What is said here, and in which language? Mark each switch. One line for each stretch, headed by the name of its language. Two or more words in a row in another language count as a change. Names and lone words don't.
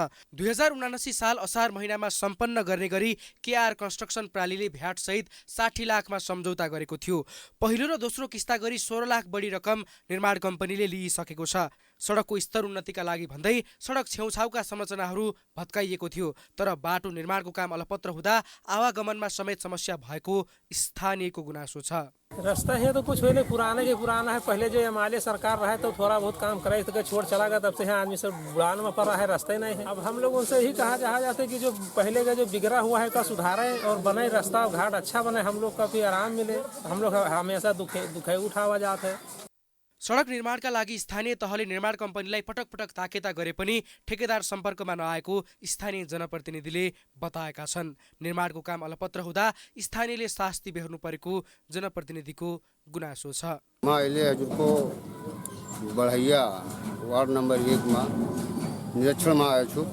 Nepali: 2079 साल असार महिनामा सम्पन्न गर्ने गरी केआर कन्स्ट्रक्सन प्रालीले भ्याट सहित 60 लाखमा सम्झौता गरेको थियो। पहिलो र दोस्रो किस्ता गरी 16 लाख बढी रकम निर्माण कम्पनीले लिइसकेको छ। सडकको स्तर उन्नतिका लागि भन्दै सडक छेउछाउका संरचनाहरू भत्काइएको थियो। तर बाटो निर्माणको काम अलपत्र हुँदा आवागमनमा समेत समस्या भएको स्थानीयको गुनासो छ।
Hindi: रास्ता है तो कुछ पहले पुराने के पुराना है। पहले जो एमएलए सरकार रहा है तो थोड़ा बहुत काम कराई तो छोड़ चला गया, तब से आदमी सब बुढ़ान में पड़ रहा है, रास्ता ही नहीं है। अब हम लोग उनसे यही कहा जाता है कि जो पहले का जो बिगड़ा हुआ है का सुधारें और बने रास्ता घाट अच्छा बने, हम लोग का भी आराम मिले। हम लोग हमेशा दुखे उठावा जाते हैं।
Nepali: सडक निर्माणका लागि स्थानीय तहले निर्माण कम्पनीलाई पटक पटक ताकेता गरे पनि ठेकेदार सम्पर्कमा नआएको स्थानीय जनप्रतिनिधिले बताएका छन्। निर्माणको काम अलपत्र हुँदा स्थानीयले शास्ति बेहोर्नु परेको जनप्रतिनिधिको गुनासो छ। म अहिले हजुरको बढैया वार्ड नम्बर 1 मा निरीक्षणमा आएको छु।